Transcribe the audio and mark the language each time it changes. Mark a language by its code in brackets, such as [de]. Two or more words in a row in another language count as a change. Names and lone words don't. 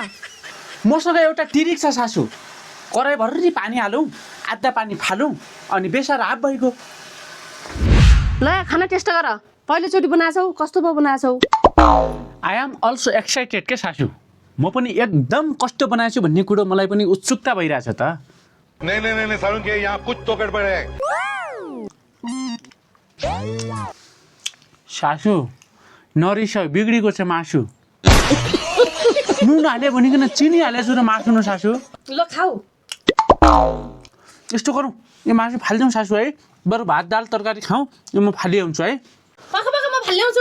[ne] मसँग एउटा टिरिक छ सासू कराईभरि पानी हालौँ आधा पानी फालौँ अनि बेसर हाफ भइगयो ल खाना टेस्ट गर पहिलोचोटि बनाएछौ कस्तो पो बनाएछौ [en] I am also excited [ne] के सासू म पनि एकदम कस्तो बनाएछु भन्ने कुरो मलाई पनि उत्सुकता भइरहेछ त [hi] नहीं सारुण के यहाँ कुछ तो गड़बड़ है [ne] सासू नरिस बिग्रेको छ मासु नुन हाल्यो भनिकन चिनी हालेछु र मासु न सासू ल खाऊ यस्तो गरौँ यो मासु फालिदिउँ सासू है बरु भात दाल तरकारी खाउँ यो म फालिआउँछु है पक्का पक्का म फाल्ल्याउँछु